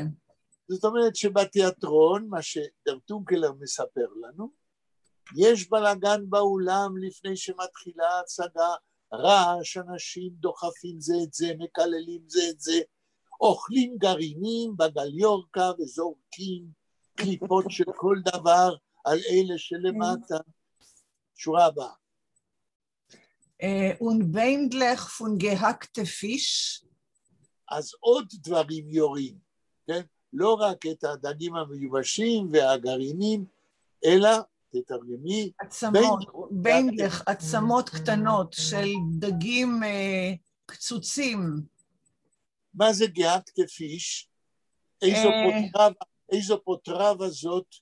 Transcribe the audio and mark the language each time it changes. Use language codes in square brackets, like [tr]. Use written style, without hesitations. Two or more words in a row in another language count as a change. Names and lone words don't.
[he] זאת אומרת שבתיאטרון, מה שדרטונקלר מספר לנו, יש בלגן באולם לפני שמתחילה ההצגה, רעש, אנשים דוחפים זה את זה, מקללים זה את זה, אוכלים גרעינים בגליורקה וזורקים קליפות של כל דבר על אלה שלמטה. שורה הבאה. [yi] und von gehackte Fisch. [he] אז עוד דברים יורים, כן? לא רק את הדגים המיובשים והגרעינים, אלא תתרגמי. ביינדלך, עצמות קטנות של דגים קצוצים. מה זה [yi] gehackte Fisch? [he] איזו פוטרבה זאת?